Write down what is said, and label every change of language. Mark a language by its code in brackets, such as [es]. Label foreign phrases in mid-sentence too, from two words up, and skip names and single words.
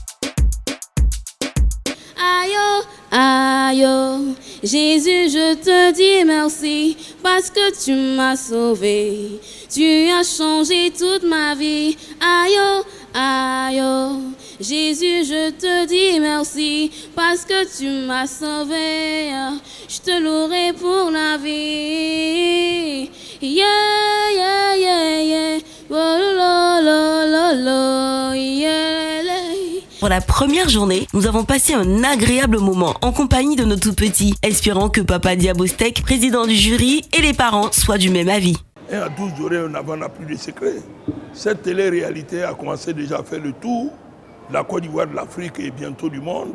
[fr] Aïe, aïe, Jésus, je te dis merci parce que tu m'as sauvé. Tu as changé toute ma vie. Aïe, aïe, Jésus, je te dis merci parce que tu m'as sauvé. Je te louerai pour la vie. Yeah, yeah, yeah, yeah. Oh, lo, lo, lo, lo, yeah, yeah. Pour la première journée, nous avons passé un agréable moment en compagnie de nos tout petits, espérant que Papa Diabostek, président du jury, et les parents soient du même avis. 1 à 12 oreilles, on n'a plus de secret. Cette télé-réalité a commencé déjà à faire le tour de la Côte d'Ivoire, de l'Afrique et bientôt du monde.